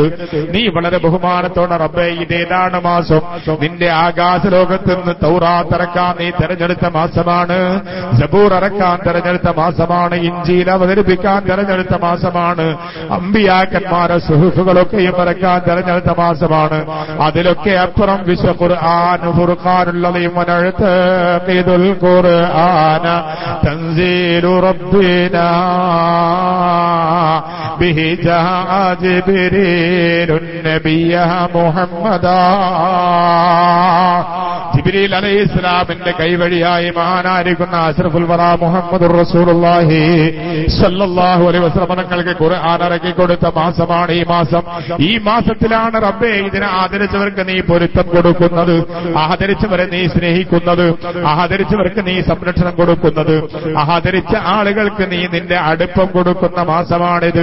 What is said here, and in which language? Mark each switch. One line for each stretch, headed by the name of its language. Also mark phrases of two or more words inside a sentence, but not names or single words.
Malayalam: നീ വളരെ ബഹുമാനത്തോടെ, റബ്ബേ ഇതേതാണ് മാസം, നിന്റെ ആകാശ ലോകത്ത് നിന്ന് തൗറാത്ത് ഇറക്കാൻ നീ തെരഞ്ഞെടുത്ത മാസമാണ്, സബൂർ ഇറക്കാൻ തെരഞ്ഞെടുത്ത മാസമാണ്, ഇഞ്ചീൽ അവതരിപ്പിക്കാൻ തെരഞ്ഞെടുത്ത മാസമാണ്, അമ്പിയാക്കന്മാരെ സുഹൂഫുകളൊക്കെയും ഇറക്കാൻ തെരഞ്ഞെടുത്ത മാസമാണ്. അതിലൊക്കെ അപ്പുറം വിശ്വ ഖുർആൻ ഫുർഖാനുള്ളതയും
Arabic: ونعتقد القرآن تنزيل ربنا. به جاء جبريل النبي محمدا.
Malayalam: ജിബ്രീൽ അലൈഹിസ്സലാമിന്റെ കൈവഴിയായി മഹാനായിരിക്കുന്ന
Arabic: أشرف الورى محمد رسول الله صلى الله عليه وسلم
Malayalam: തങ്ങൾക്ക് ഖുർആൻ ഇറക്കി കൊടുത്ത മാസമാണ് ഈ മാസം. ഈ മാസത്തിലാണ് റബ്ബേ ഇതിനെ ആദരിച്ചവർക്ക് നീ പൊരുത്തം കൊടുക്കുന്നത്, ആദരിച്ചവരെ നീ സ്നേഹിക്കുന്നത്, ആദരിച്ചവർക്ക് നീ സംരക്ഷണം കൊടുക്കുന്നത്, ആദരിച്ച ആളുകൾക്ക് നീ നിന്റെ അടുപ്പം കൊടുക്കുന്ന മാസമാണിത്.